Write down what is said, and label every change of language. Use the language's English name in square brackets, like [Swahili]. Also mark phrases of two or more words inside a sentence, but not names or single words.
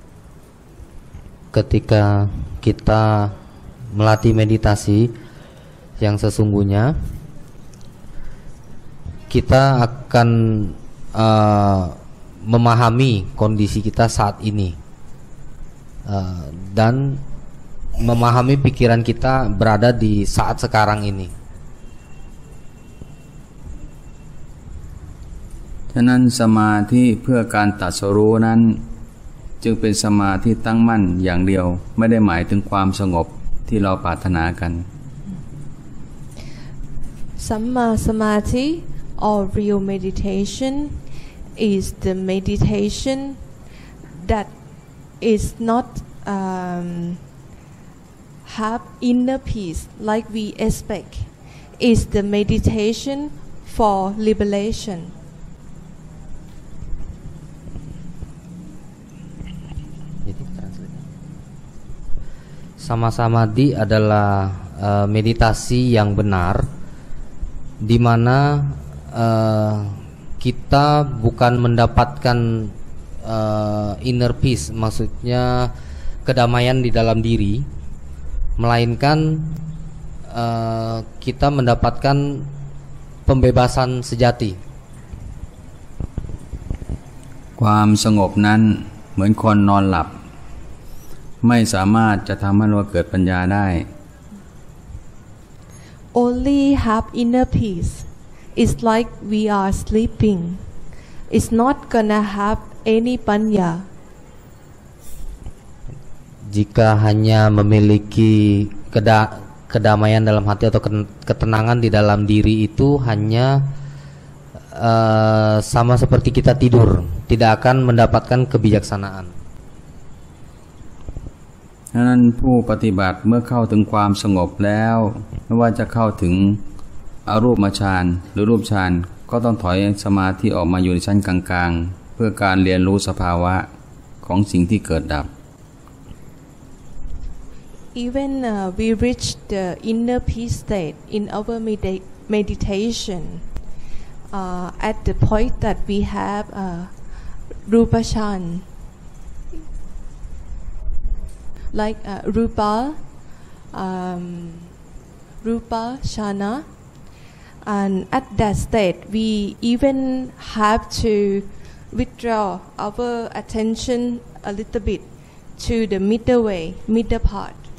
[Indonesian] Ketika kita melatih meditasi yang sesungguhnya, kita akan memahami kondisi kita saat ini, dan memahami pikiran kita berada di saat sekarang ini. [Thai] ฉะนั้นสมาธิเพื่อการตรัสรู้นั้นจึงเป็นสมาธิตั้งมั่นอย่างเดียวไม่ได้หมายถึงความสงบที่เราปรารถนากัน [English] Samma Samadhi or real meditation is the meditation that is not have inner peace like we expect. Is the meditation for liberation. [Indonesian] Sama-samadhi adalah meditasi yang benar, di mana kita bukan mendapatkan [English] inner peace, [Indonesian] maksudnya kedamaian di dalam diri, melainkan kita mendapatkan pembebasan sejati. [Thai] ความสงบนั้นเหมือนคนนอนหลับไม่สามารถจะทำให้เราเกิดปัญญาได้ [English] Only have inner peace. It's like we are sleeping. It's not gonna have any panya. [Indonesian] Jika hanya memiliki kedamaian dalam hati atau ketenangan di dalam diri, itu hanya sama seperti kita tidur, tidak akan mendapatkan kebijaksanaan. [Thai] ฉะนั้นผู้ปฏิบัติเมื่อเข้าถึงความสงบแล้วไม่ว่าจะเข้าถึงอรูปฌานหรือรูปฌานก็ต้องถอยสมาธิออกมาอยู่ในชั้นกลางๆเพื่อการเรียนรู้สภาวะของสิ่งที่เกิดดับ [English] Even we reach the inner peace state in our meditation at the point that we have rupa chan, like rupa shana, and at that state we even have to withdraw our attention a little bit to the middle way, middle part.